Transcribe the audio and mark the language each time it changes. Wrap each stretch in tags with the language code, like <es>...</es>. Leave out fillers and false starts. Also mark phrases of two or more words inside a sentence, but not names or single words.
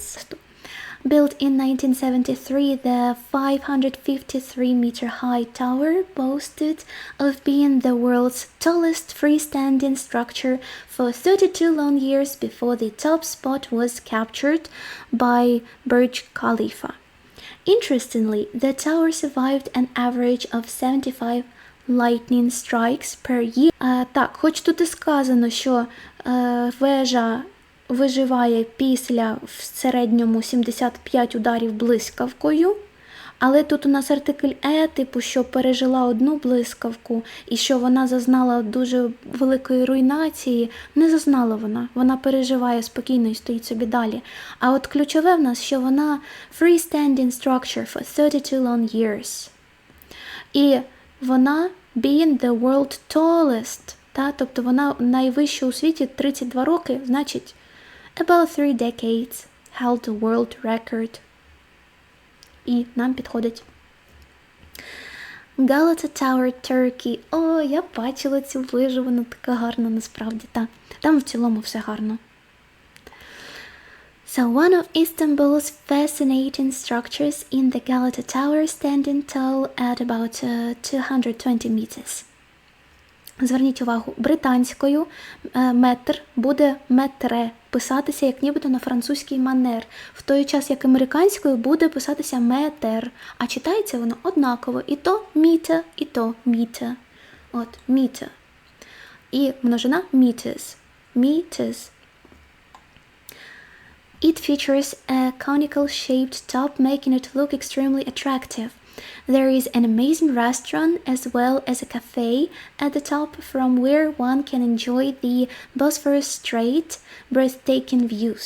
<en>Built in 1973, the 553-meter-high tower boasted of being the world's tallest freestanding structure for 32 long years before the top spot was captured by Burj Khalifa. Interestingly, the tower survived an average of 75 lightning strikes per year.</en> <uk>Так, хоч тут і сказано, що вежа виживає після в середньому 75 ударів блискавкою, але тут у нас артикль типу, що пережила одну блискавку і що вона зазнала дуже великої руйнації, не зазнала вона. Вона переживає спокійно і стоїть собі далі. А от ключове в нас, що вона</uk> <en>freestanding structure for 32 long years.</en> <uk>І вона</uk> <en>being the world tallest,</en> <uk>тобто вона найвища у світі 32 роки, значить</uk> <en>about 3 decades held the world record.</en> <uk>І нам підходить. Galata Tower, Turkey. О, я бачила цю вежу, вона така гарна насправді. Там в цілому все гарно.</uk> <en>So one of Istanbul's fascinating structures in the Galata Tower, standing tall at about 220 meters.</en> <uk>Зверніть увагу, британською метр буде метре, писатися як нібито на французький манер, в той час як американською буде писатися метр, а читається воно однаково, і то міта, і то міта. От, міта. І множина meters.</uk> <en>Meters. It features a conical-shaped top, making it look extremely attractive. There is an amazing restaurant as well as a cafe at the top from where one can enjoy the Bosphorus Strait breathtaking views.</en>